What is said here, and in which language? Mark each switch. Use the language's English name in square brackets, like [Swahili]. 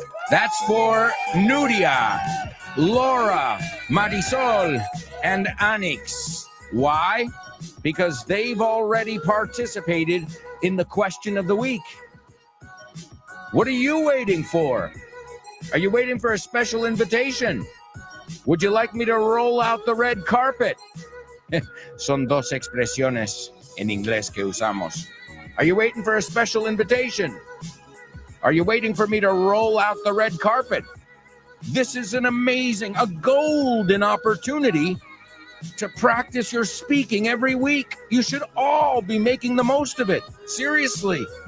[English] That's for Nuria, Laura, Marisol, and Anix. Why? Because they've already participated in the question of the week. What are you waiting for? Are you waiting for a special invitation? Would you like me to roll out the red carpet? [Spanish] Son dos expresiones en inglés que usamos. [English] Are you waiting for a special invitation? Are you waiting for me to roll out the red carpet? This is an amazing, a golden opportunity to practice your speaking every week. You should all be making the most of it. Seriously.